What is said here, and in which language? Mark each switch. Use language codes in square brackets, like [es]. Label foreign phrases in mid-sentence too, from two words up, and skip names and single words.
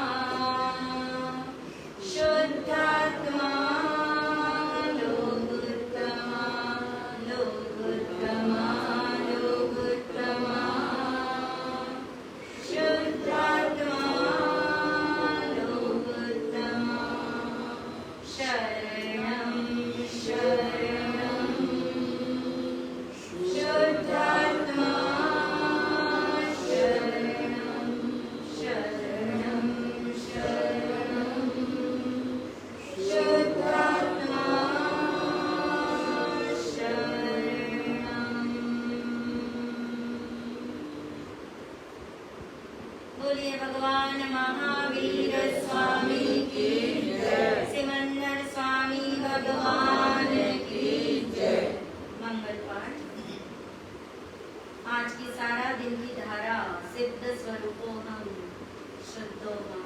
[sa] शुद्धात्मा लोकोत्तमा लोकोत्तमा लोकोत्तमा शुद्धात्मा लोकोत्तमा शरणं शरणं शुद्धात्मा शरणं शरणं शरणं शुद्धात्मा शरणं। [hi] बोलिए भगवान महावीर स्वामी की जय। सिमंदर स्वामी भगवान की जय। मंगल पाठ। आज की सारा दिन की धारा सिद्ध स्वरूपो हम शुद्धो हम।